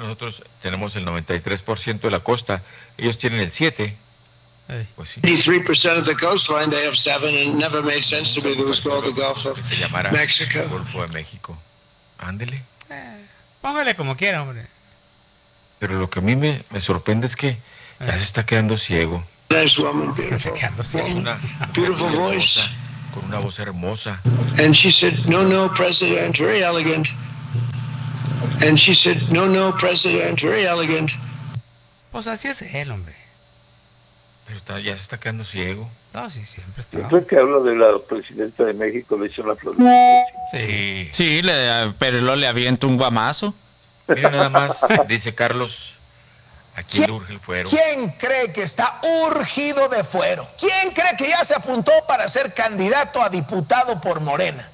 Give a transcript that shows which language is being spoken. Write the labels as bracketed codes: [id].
[es] Nosotros tenemos el 93% de la costa. Ellos tienen el 7. Pues sí. [en] 93% of the coastline, they have 7, and it never made sense to me. There was called the Gulf of Mexico. [es] Golfo de México. Ándele. Póngale como quiera, hombre. Pero lo que a mí me sorprende es que ya se está quedando ciego. [en] Nice woman, beautiful. Una beautiful voice. [es] Con una voz hermosa. [en] And she said, no, no, President, very elegant. And she said, no, no, President, very elegant. [es] Pues así es él, hombre. Pero está, ya se está quedando ciego. No, sí, siempre está. ¿Usted que habla de la presidenta de México, le hizo una flor? Sí. Sí, pero luego le avienta un guamazo. Mira nada más, dice Carlos. ¿Quién urge el fuero? ¿Quién cree que está urgido de fuero? ¿Quién cree que ya se apuntó para ser candidato a diputado por Morena?